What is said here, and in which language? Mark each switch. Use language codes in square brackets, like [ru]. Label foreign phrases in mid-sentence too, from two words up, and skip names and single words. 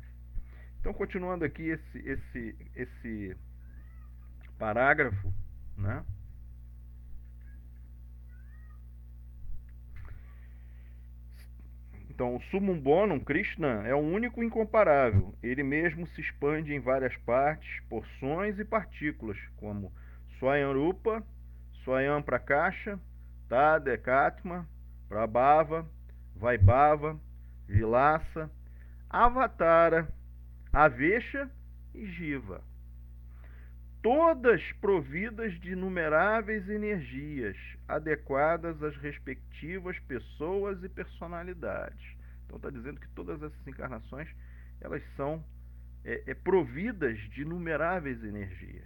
[pt] Então, continuando aqui esse parágrafo, né? Então, o [la] Summum Bonum, [pt] Krishna, é o único incomparável. Ele mesmo se expande em várias partes, porções e partículas, como [sa] Swayam Rupa, Swayam Prakasha, Tadekatma, Prabhava, Vaibhava, Vilasa, Avatara, Avesha [pt] e Jiva. Todas providas de inumeráveis energias, adequadas às respectivas pessoas e personalidades. Então está dizendo que todas essas encarnações, elas são providas de inumeráveis energias.